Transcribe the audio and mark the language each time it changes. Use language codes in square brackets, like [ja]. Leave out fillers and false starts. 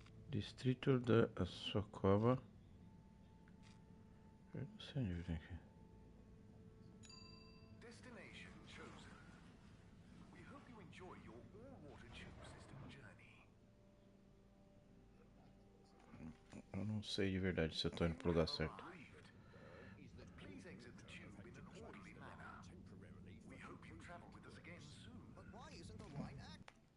[pt] Distrito da Socorro. Eu não sei onde vem aqui. [en] Destination chosen. We hope you enjoy your all-water tube system journey. [pt] Eu não sei de verdade se eu tô indo pro lugar certo. [en] Please exit the tube in an orderly manner. We hope you travel with us again soon. But why isn't the line active?